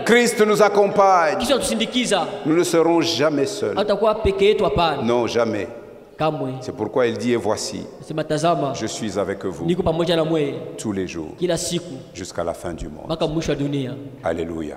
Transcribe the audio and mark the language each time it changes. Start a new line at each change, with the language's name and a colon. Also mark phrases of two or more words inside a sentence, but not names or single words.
French: Christ nous accompagne.
Swahili: kisha tusindikiza,
French: Nous ne serons jamais seuls.
Swahili: hatakuwa peke yetu, hapana.
French: Non, jamais.
Swahili: Kamwe.
French: C'est pourquoi il dit, et voici,
Swahili: Sema tazama,
French: je suis avec vous
Swahili: niko pamoja na mwe
French: tous les jours
Swahili: kila siku
French: jusqu'à la fin du monde.
Swahili: mpaka mwisho wa dunia.
French: Alléluia.